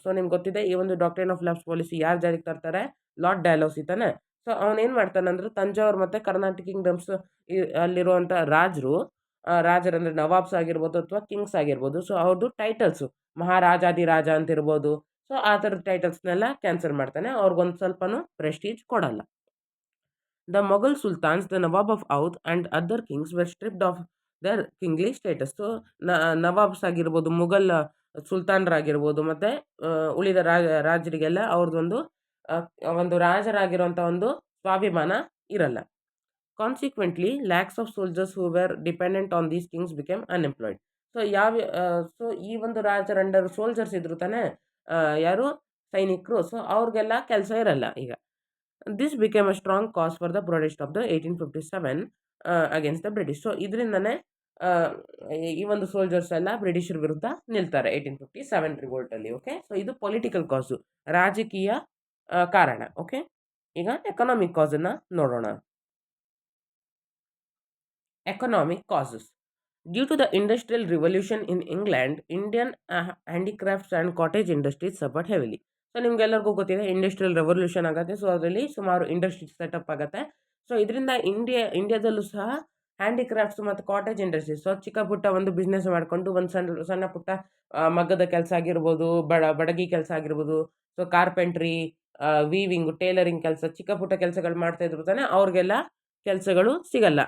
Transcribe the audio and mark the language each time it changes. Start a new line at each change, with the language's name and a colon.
Kannada: So ನಿಮ್ಗೆ ಗೊತ್ತಿದೆ, ಈ ಒಂದು ಡಾಕ್ಟ್ರಿನ್ ಆಫ್ ಲ್ಯಾಪ್ಸ್ ಪಾಲಿಸಿ ಯಾರು ಜಾರಿಗೆ ತರ್ತಾರೆ? ಲಾರ್ಡ್ ಡಾಲ್ಹೌಸಿ ತಾನೆ. ಸೊ ಅವನೇನು ಮಾಡ್ತಾನೆ ಅಂದರೆ ತಂಜಾವರ್ ಮತ್ತು ಕರ್ನಾಟಕ ಕಿಂಗ್ಡಮ್ಸ್ ಅಲ್ಲಿರುವಂಥ ರಾಜರಂದರೆ ನವಾಬ್ಸ್ ಆಗಿರ್ಬೋದು ಅಥವಾ ಕಿಂಗ್ಸ್ ಆಗಿರ್ಬೋದು. ಸೊ ಅವ್ರದ್ದು ಟೈಟಲ್ಸು ಮಹಾರಾಜಾದಿರಾಜ ಅಂತ ಇರ್ಬೋದು. ಸೊ ಆ ಥರದ ಟೈಟಲ್ಸ್ನೆಲ್ಲ ಕ್ಯಾನ್ಸಲ್ ಮಾಡ್ತಾನೆ. ಅವ್ರಿಗೊಂದು ಸ್ವಲ್ಪನೂ ಪ್ರೆಸ್ಟೀಜ್ ಕೊಡಲ್ಲ.
English: The Mughal sultans, the Nawab of Oudh and other kings were stripped of their kingly status.
Kannada: So nawabs ಆಗಿರ್ಬೋದು, ಮುಘಲ್ ಸುಲ್ತಾನರಾಗಿರ್ಬೋದು ಮತ್ತು ಉಳಿದ ರಾಜರಿಗೆಲ್ಲ ಅವ್ರದ್ದೊಂದು ಒಂದು ರಾಜರಾಗಿರುವಂಥ ಒಂದು ಸ್ವಾಭಿಮಾನ ಇರಲ್ಲ.
English: Consequently lakhs of soldiers who were dependent on these kings became unemployed. So
Kannada: so so ಈ ಒಂದು ರಾಜರ ಅಂಡರ್ ಸೋಲ್ಜರ್ಸ್ ಇದ್ರು ತಾನೆ, ಯಾರು ಸೈನಿಕರು, ಸೊ ಅವ್ರಿಗೆಲ್ಲ ಕೆಲಸ ಇರಲ್ಲ ಈಗ.
English: This became a strong cause for the protest of the 1857 against the British.
Kannada: So ಇದರಿಂದನೇ ಈ ಒಂದು ಸೋಲ್ಜರ್ಸ್ ಎಲ್ಲ ಬ್ರಿಟಿಷರ್ ವಿರುದ್ಧ ನಿಲ್ತಾರೆ 1857 ರಿವೋಲ್ಟ್ ಅಲ್ಲಿ. ಓಕೆ, ಸೊ ಇದು ಪೊಲಿಟಿಕಲ್ ಕಾಸು, ರಾಜಕೀಯ ಕಾರಣ. ಓಕೆ, ಈಗ ಎಕನಾಮಿಕ್ ಕಾಸ್ ಅನ್ನ ನೋಡೋಣ.
English: Economic causes. Due to the Industrial Revolution in England, Indian handicrafts and cottage industries suffered heavily.
Kannada: So ನಿಮ್ಗೆಲ್ಲರಿಗೂ ಗೊತ್ತಿದೆ ಇಂಡಸ್ಟ್ರಿಯಲ್ ರೆವಲ್ಯೂಷನ್ ಆಗುತ್ತೆ. ಸೊ ಅದರಲ್ಲಿ ಸುಮಾರು ಇಂಡಸ್ಟ್ರೀಸ್ ಸೆಟಪ್ ಆಗುತ್ತೆ. ಸೊ ಇದರಿಂದ ಇಂಡಿಯಾದಲ್ಲೂ ಸಹ ಹ್ಯಾಂಡಿಕ್ರಾಫ್ಟ್ಸ್ ಮತ್ತು ಕಾಟೇಜ್ ಇಂಡಸ್ಟ್ರೀಸ್, ಸೊ ಚಿಕ್ಕ ಪುಟ್ಟ ಒಂದು ಬಿಸ್ನೆಸ್ ಮಾಡಿಕೊಂಡು ಒಂದು ಸಣ್ಣ ಪುಟ್ಟ ಮಗ್ಗದ ಕೆಲಸ ಆಗಿರ್ಬೋದು, ಬಡಗಿ ಕೆಲಸ ಆಗಿರ್ಬೋದು, ಸೊ ಕಾರ್ಪೆಂಟ್ರಿ, ವೀವಿಂಗ್, ಟೇಲರಿಂಗ್ ಕೆಲಸ, ಚಿಕ್ಕ ಪುಟ್ಟ ಕೆಲಸಗಳು ಮಾಡ್ತಾ ಇದ್ರು ತಾನೆ, ಅವ್ರಿಗೆಲ್ಲ ಕೆಲಸಗಳು ಸಿಗಲ್ಲ.